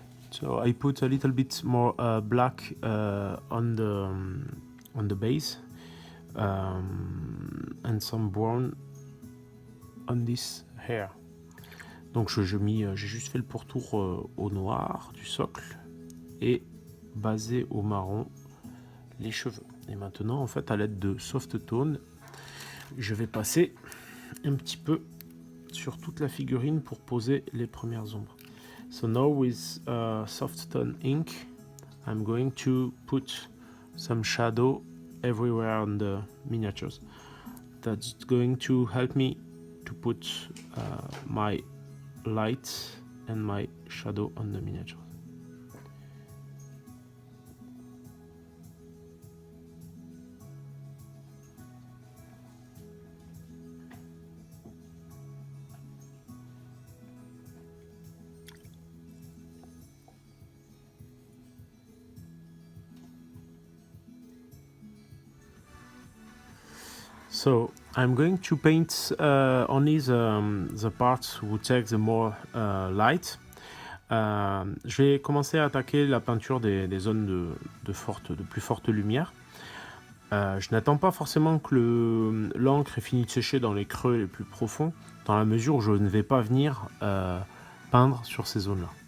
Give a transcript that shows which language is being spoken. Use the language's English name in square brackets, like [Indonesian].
[English] So I put a little bit more black on the base and some brown on this hair. [French] Donc j'ai juste fait le pourtour au noir du socle et basé au marron les cheveux. Et maintenant en fait à l'aide de soft tone, je vais passer un petit peu sur toute la figurine pour poser les premières ombres. [English] So now with soft tone ink, I'm going to put some shadow everywhere on the miniatures. That's going to help me to put my light and my shadow on the miniatures. So I'm going to paint only the parts who take the more light. [French] Je vais commencer à attaquer la peinture des zones de plus forte lumière. Je n'attends pas forcément que l'encre ait fini de sécher dans les creux les plus profonds, dans la mesure où je ne vais pas venir peindre sur ces zones-là.